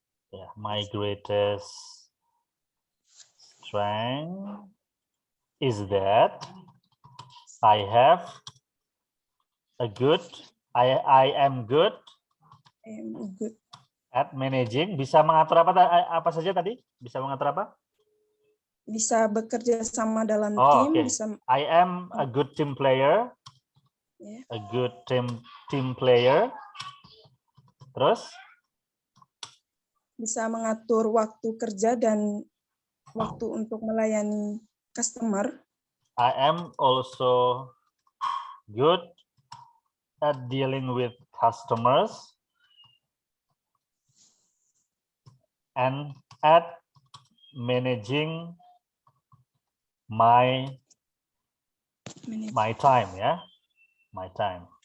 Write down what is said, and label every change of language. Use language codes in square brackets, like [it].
[en] Yeah, my greatest strength is that I have I am good at managing. [id] Bisa mengatur apa saja tadi? Bisa mengatur apa? Bisa bekerja sama dalam tim. [en] Okay. [id] Bisa... [en] I am a good team player. Yeah. A good team player. [id] Terus? Bisa mengatur waktu kerja dan waktu untuk melayani customer. [en] I am also good at dealing with customers and at managing my time, ya. My time.